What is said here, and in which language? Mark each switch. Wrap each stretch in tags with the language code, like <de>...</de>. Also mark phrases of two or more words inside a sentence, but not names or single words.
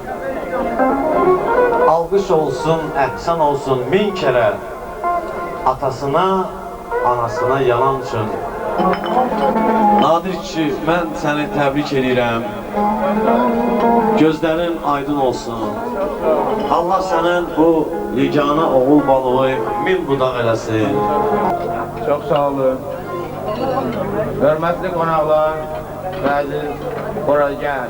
<tr>alkış olsun, ehsan olsun bin kere atasına, anasına yanan için.</tr> <az>Nadir ki, mən səni təbrik edirəm. Gözlərin aydın olsun. Allah sənin bu yeganə oğul balığı min budaq eləsin.</az> <tr>Çok sağ olun.</tr> <az>Hörmətli qonaqlar, əziz Qoragəli.</az>